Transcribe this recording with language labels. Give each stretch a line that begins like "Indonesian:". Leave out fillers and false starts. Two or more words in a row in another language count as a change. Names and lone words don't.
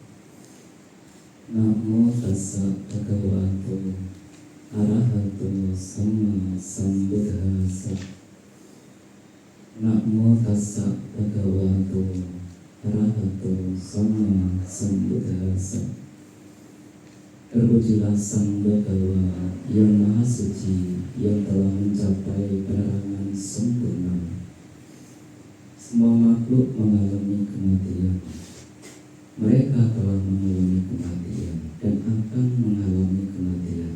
Pali: Namo tassa bhagavato arahato sama sambuddhassa. Namo tassa bhagavato arahato sama sambuddhassa.
Indonesian: Terpujilah Sang Bhagawa yang Maha Suci, yang telah mencapai penerangan sempurna. Semua makhluk mengalami kematian. Mereka telah mengalami kematian dan akan mengalami kematian.